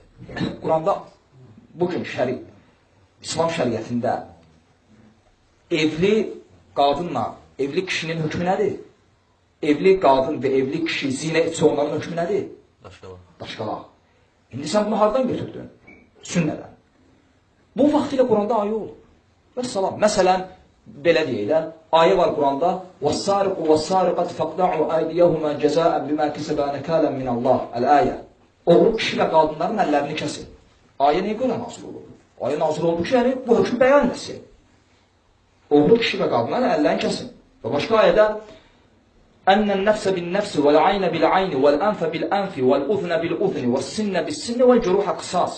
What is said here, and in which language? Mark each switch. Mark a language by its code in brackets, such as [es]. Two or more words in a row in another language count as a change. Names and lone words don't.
[az] Quranda bugün İslam şəriətində evli qadınla evli kişinin hökmü nədir? Evli qadın və evli kişi zinə etsə onların hökmü nədir? Daşqalaq. İndi sən bunu hardan götürdün? Sünnədən. Bu vaxtilə Quranda ayə olub. Vəssalam. Məsələn, belə deyəklər, ayə var Quranda [ar] وَالسَّارِقُ وَالسَّارِقَةِ فَقْدَعُوا أَيْدِيَهُمَا جَزَاءً بِمَا كَسَبَا نَكَالًا مِنَ اللَّهِ [az] Əl-əyə. Oğru kişi və qadınların əllərini kəsin. Ayə nəyə görə nazil olub? Ayə nazil olub ki, yəni bu hökm bəyan etsin. Oğru kişi və qadınların əllərini kəsin. Və başqa ayədə [ar] أن النفس بالنفس والعين بالعين والأنف بالأنف والأذن بالأذن والسن بالسن والجروح قصاص.